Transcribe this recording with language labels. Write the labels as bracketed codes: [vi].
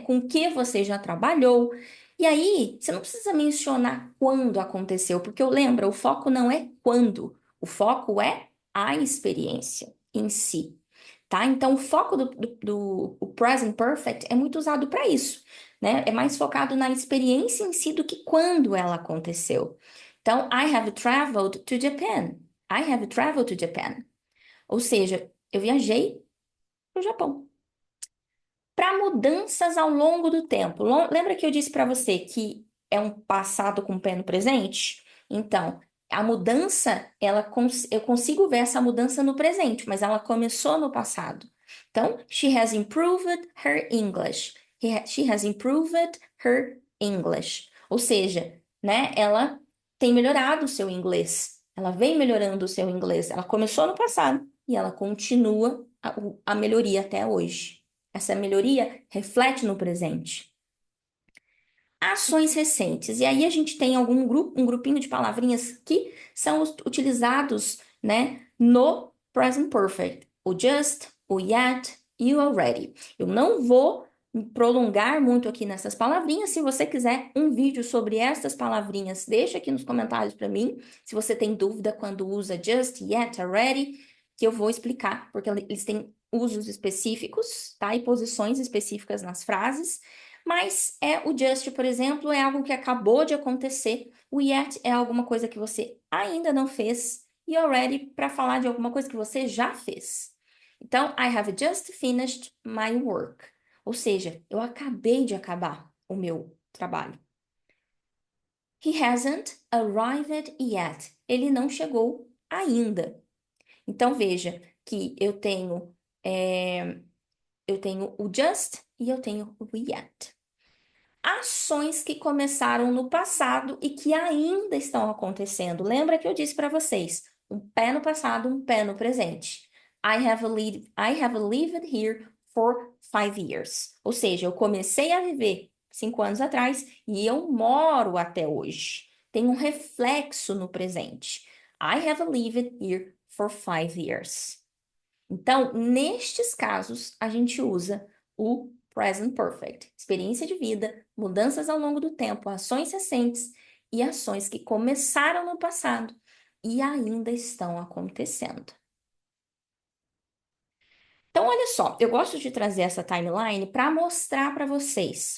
[pt] Com que você já trabalhou. E aí, você não precisa mencionar quando aconteceu, porque eu lembro, o foco não é quando, o foco é a experiência em si, tá? Então, o foco do present perfect é muito usado para isso, né? É mais focado na experiência em si do que quando ela aconteceu. Então, [en] I have traveled to Japan. I have traveled to Japan. [pt] Ou seja, eu viajei para o Japão. Para mudanças ao longo do tempo. Lembra que eu disse para você que é um passado com pé no presente? Então, a mudança, eu consigo ver essa mudança no presente, mas ela começou no passado. Então, [en] she has improved her English. She has improved her English. [pt] Ou seja, né, ela tem melhorado o seu inglês. Ela vem melhorando o seu inglês. Ela começou no passado e ela continua a melhoria até hoje. Essa melhoria reflete no presente. Ações recentes. E aí a gente tem um grupinho de palavrinhas que são utilizados, né, no present perfect. O just, o yet e o already. Eu não vou prolongar muito aqui nessas palavrinhas. Se você quiser um vídeo sobre essas palavrinhas, deixa aqui nos comentários para mim. Se você tem dúvida quando usa just, yet, already, que eu vou explicar, porque eles têm usos específicos, tá? E posições específicas nas frases. Mas o just, por exemplo, é algo que acabou de acontecer. O yet é alguma coisa que você ainda não fez. E already para falar de alguma coisa que você já fez. Então, [en] I have just finished my work. [pt] Ou seja, eu acabei de acabar o meu trabalho. [en] He hasn't arrived yet. [pt] Ele não chegou ainda. Então, veja que eu tenho o just e eu tenho o yet. Ações que começaram no passado e que ainda estão acontecendo. Lembra que eu disse para vocês? Um pé no passado, um pé no presente. [en] I have lived here for 5 years. [pt] Ou seja, eu comecei a viver 5 anos atrás e eu moro até hoje. Tem um reflexo no presente. [en] I have lived here for 5 years. [pt] Então, nestes casos, a gente usa o present perfect. Experiência de vida, mudanças ao longo do tempo, ações recentes e ações que começaram no passado e ainda estão acontecendo. Então, olha só, eu gosto de trazer essa timeline para mostrar para vocês.